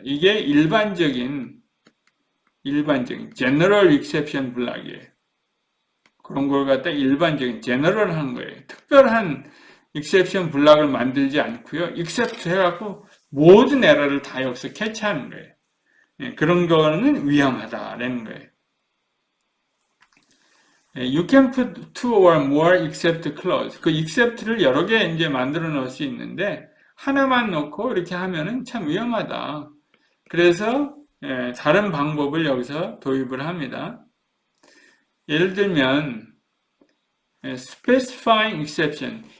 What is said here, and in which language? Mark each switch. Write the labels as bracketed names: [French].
[Korean] 이게 일반적인 general exception 블락이에요. 그런 걸 갖다 일반적인 general 한 거예요. 특별한 exception 블락을 만들지 않고요. except 해갖고 모든 에러를 다 여기서 캐치하는 거예요. 그런 거는 위험하다라는 거예요. [English] You can put two or more except clause. [Korean] 그 except를 여러 개 이제 만들어 놓을 수 있는데 하나만 놓고 이렇게 하면은 참 위험하다. 그래서 다른 방법을 여기서 도입을 합니다. 예를 들면 [English] specifying exception.